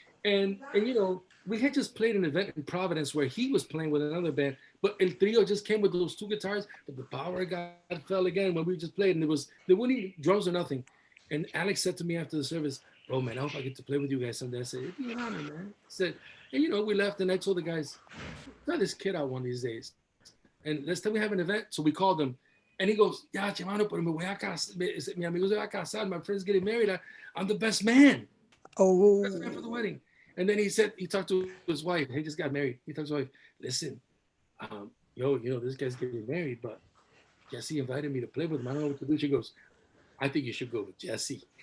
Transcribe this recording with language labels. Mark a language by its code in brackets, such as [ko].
[en] And we had just played an event in Providence where he was playing with another band, but El Trio just came with those two guitars, but the power fell again when we just played, and there weren't any drums or nothing. And Alex said to me after the service, bro, man, I hope I get to play with you guys someday. I said, it'd be an honor, man. I said, and we left, and I told the guys, try this kid out one of these days. And let's say we have an event. So we called him. And he goes, [es] ya, hermano, pero me voy a casar. Mi amigo se va a casar. [en] My friend's getting married. I'm the best man. Oh. Best man for the wedding. And then he talked to his wife. He just got married. He talked to his wife, listen, this guy's getting married, but Jessie invited me to play with him. I don't know what to do. She goes, I think you should go with Jessie.